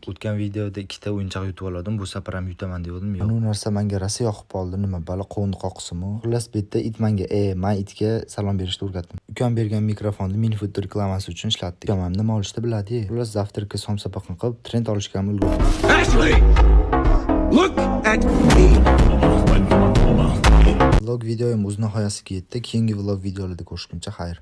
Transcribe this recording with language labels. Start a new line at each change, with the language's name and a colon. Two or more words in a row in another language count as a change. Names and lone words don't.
Uzbek: O'tgan videoda 2 ta o'yinchoq yutib oldim. Bu safar ham yutaman degandim, yo'q. Bu narsa menga rosa yoqib qoldi. Nima, bala qo'ndi qoqisimi? Xullas, bu yerda it menga, men itga salom berishni o'rgatdim. Ukam bergan mikrofonni Minifood reklamasi uchun ishlatdik. Ukam ham nima olishni biladi. Xullas, zavtrakka somsabaqan qilib, trend olishga ham ulgurdim.
English: Ashley! Look at me!
Uzbek: Vlog videoyim o'z nihoyasiga yetdi. Keyingi vlog videolarda ko'rishguncha xayr.